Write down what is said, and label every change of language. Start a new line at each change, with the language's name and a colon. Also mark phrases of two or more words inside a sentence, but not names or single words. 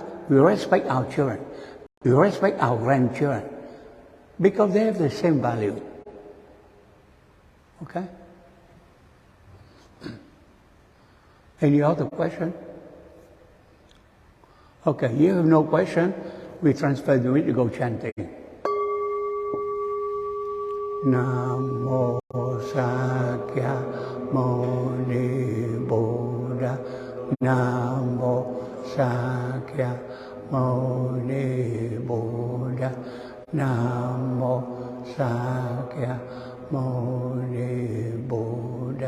English: We respect our children. We respect our grandchildren. Because they have the same value. Okay? Any other question? Okay, you have no question. We transfer the to go chanting.
Pali: Namo Sakya Muni Buddha. Namo Sakya Muni Buddha. Namo Sakya Muni Buddha.